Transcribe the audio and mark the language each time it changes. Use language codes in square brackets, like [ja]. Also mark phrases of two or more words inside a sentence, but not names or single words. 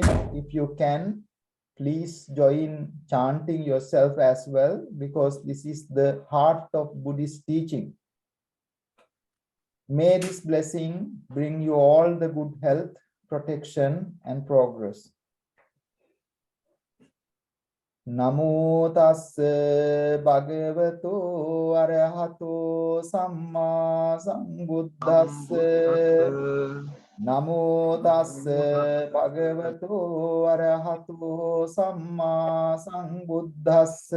[en] If you can, please join chanting yourself as well, because this is the heart of Buddhist teaching. May this blessing bring you all the good health, protection and progress. [pi] Namo tassa bhagavato arahato samma sambuddhassa. Namo tassa bhagavato arahato samma sambuddhassa.